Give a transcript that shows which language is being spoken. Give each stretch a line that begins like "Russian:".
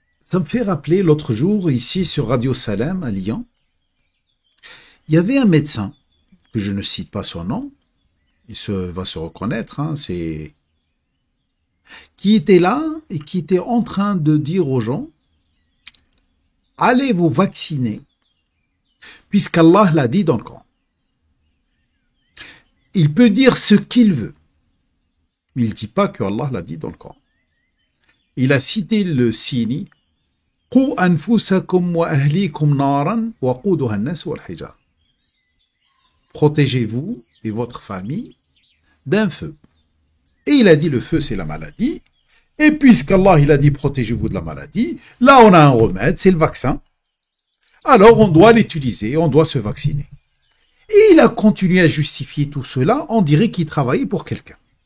French: Ça me fait rappeler l'autre jour, ici sur Radio Salam à Lyon, il y avait un médecin, que je ne cite pas son nom, va se reconnaître, hein, qui était là et qui était en train de dire aux gens, allez vous vacciner, puisqu'Allah l'a dit dans le Coran. Il peut dire ce qu'il veut, mais il ne dit pas que Allah l'a dit dans le Coran. Il a cité le signe
Arabic: قُوا أَنفُسَكُمْ وَأَهْلِيكُمْ نَارًا وَقُودُهَا النَّاسُ وَالْحِجَارَةُ.
French: Protégez-vous et votre famille d'un feu. Et il a dit le feu c'est la maladie. Et puisqu'Allah il a dit protégez-vous de la maladie, là on a un remède, c'est le vaccin. Alors on doit l'utiliser, on doit se vacciner. Et il a continué à justifier tout cela, on dirait qu'il travaillait pour quelqu'un.